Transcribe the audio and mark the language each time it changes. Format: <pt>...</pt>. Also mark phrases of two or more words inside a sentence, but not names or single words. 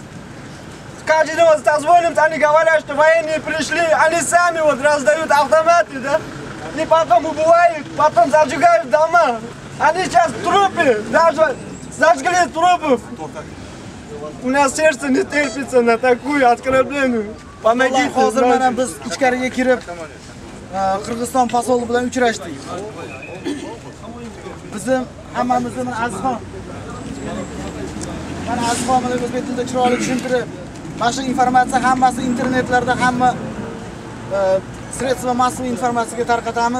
<ru>Каждый день вот созвонимся, они говорят, что военные пришли, они сами вот раздают автоматы, да? И потом убивают, потом зажигают дома. Они сейчас трупы, даже зажгли трупы. У нас сердце не терпится на такую оскорбленную. Помогите.</ru> <uz>Hozir mana biz ichkariga kirib Qirg'iziston posoli bilan uchrashdik. Bizim hammamizni mana Azizxon. Mana Azizxon bilan o'zbek tilida chiroyli tushuntirib, mana shu informatsiya hammasi internetlarda hamma</uz> <ru>средства массив</ru> <uz>informatsiyaga tarqatamiz.</uz>